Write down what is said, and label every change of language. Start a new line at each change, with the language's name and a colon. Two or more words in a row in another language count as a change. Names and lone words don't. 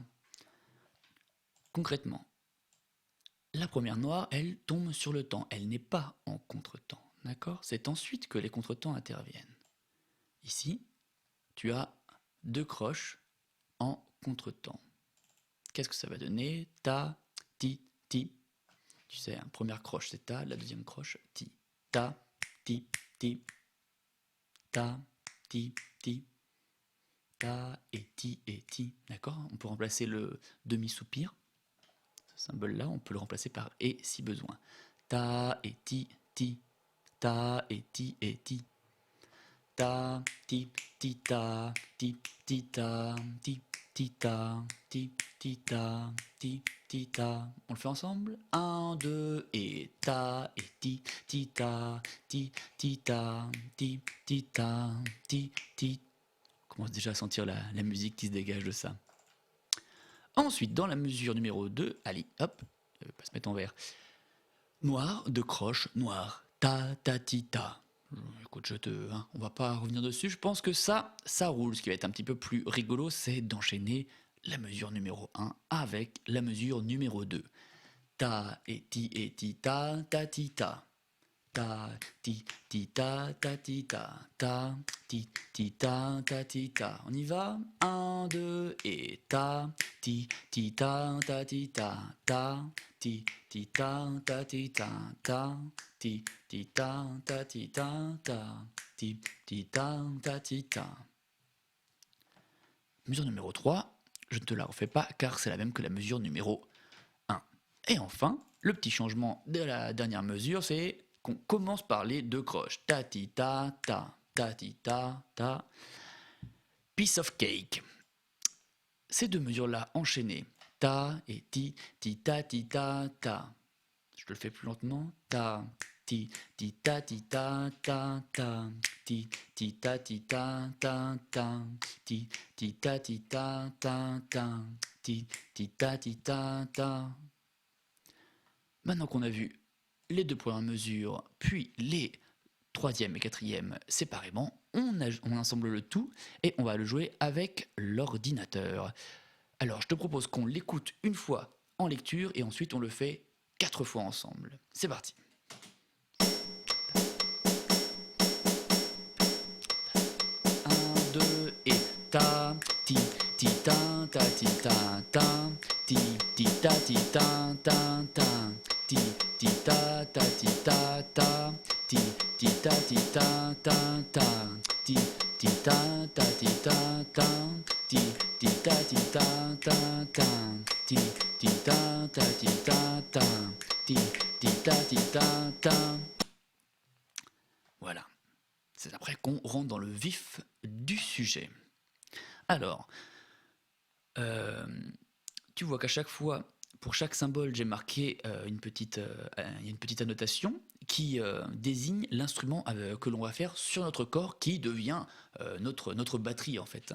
French: Concrètement, la première noire, elle tombe sur le temps. Elle n'est pas en contretemps. D'accord ? C'est ensuite que les contretemps interviennent. Ici, tu as deux croches en contretemps. Qu'est-ce que ça va donner ? Ta, ti, ti. Tu sais, la première croche c'est ta, la deuxième croche ti. Ta, ti, ti. Ta, ti, ti. Ta et ti. D'accord ? On peut remplacer le demi-soupir. Ce symbole-là, on peut le remplacer par et si besoin. Ta et ti, ti. Ta et ti. Ta, ti, ti, ta, ti, ti, ta, ti, ti, ta, ti, ti, ta, ti, ti, ta. On le fait ensemble ? 1, 2, et ta, et ti, ta, ti, ta, ti, ta, ti. On commence déjà à sentir la musique qui se dégage de ça. Ensuite, dans la mesure numéro 2, allez, hop, pas se mettre en vert. Noir, deux croches, noir, ta, ti, ta. Écoute, on va pas revenir dessus, je pense que ça roule. Ce qui va être un petit peu plus rigolo, c'est d'enchaîner la mesure numéro 1 avec la mesure numéro 2. Ta et ti ta, ti ta. Ta, ti ta, ti ta. Ta, ti ta, ti ta. On y va ? 1, 2, et ta, ti ta, ti ta. Ta, ti ta, ti ta. Ta, ti ta, ti ta. Ta, ti ta, ti ta. Mesure numéro 3, je ne te la refais pas car c'est la même que la mesure numéro 1. Et enfin, le petit changement de la dernière mesure, c'est qu'on commence par les deux croches. Ta ti ta ta ti ta ta.
English: Piece of cake.
French: Ces deux mesures-là enchaînées, ta et ti ta ta. Je te le fais plus lentement. Ta ti ta ta ta ti ta ta ta ti ta ta ti ta ta. Maintenant qu'on a vu les deux premières mesures, puis les troisième et quatrième séparément, on assemble le tout et on va le jouer avec l'ordinateur. Alors je te propose qu'on l'écoute une fois en lecture et ensuite on le fait 4 fois ensemble. C'est parti. 1, 2 et ta ti ta ti ta ti ta ti ta ti ta ti ta ti ta ti ta ti ta ti ta ti ta ti ta. Voilà. C'est après qu'on rentre dans le vif du sujet. Alors, tu vois qu'à chaque fois, pour chaque symbole, j'ai marqué une petite annotation qui désigne l'instrument que l'on va faire sur notre corps, qui devient notre batterie en fait.